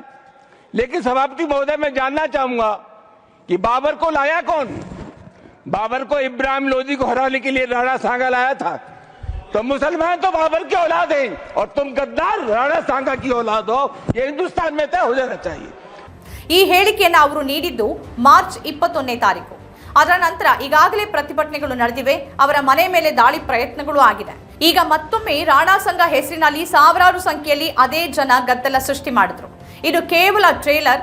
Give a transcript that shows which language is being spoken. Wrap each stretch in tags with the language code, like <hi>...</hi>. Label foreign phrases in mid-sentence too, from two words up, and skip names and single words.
<hi>लेकिन सभापति महोदय, मैं जानना चाहूंगा कि बाबर को लाया कौन? बाबर को इब्राहिम लोधी को हराने के लिए राणा सांगा लाया था। तो मुसलमान तो बाबर की औलाद हैं और तुम गद्दार राणा सांगा की औलाद हो। ये हिंदुस्तान में तय हो जाना चाहिए।</hi> <kn>ಈ ಹೇಳಿಕೆಯನ್ನು ಅವರು ನೀಡಿದ್ದು ಮಾರ್ಚ್ 21ನೇ ತಾರೀಕು. ಅದರ ನಂತರ ಈಗಾಗಲೇ ಪ್ರತಿಭಟನೆಗಳು ನಡೆದಿವೆ, ಅವರ ಮನೆ ಮೇಲೆ ದಾಳಿ ಪ್ರಯತ್ನಗಳು ಆಗಿದೆ. ಈಗ ಮತ್ತೊಮ್ಮೆ ರಾಣಾ ಸಂಘ ಹೆಸರಿನಲ್ಲಿ ಸಾವಿರಾರು ಸಂಖ್ಯೆಯಲ್ಲಿ ಅದೇ ಜನ ಗದ್ದಲ ಸೃಷ್ಟಿ ಮಾಡಿದ್ರು. ಇದು ಕೇವಲ ಟ್ರೇಲರ್.</kn>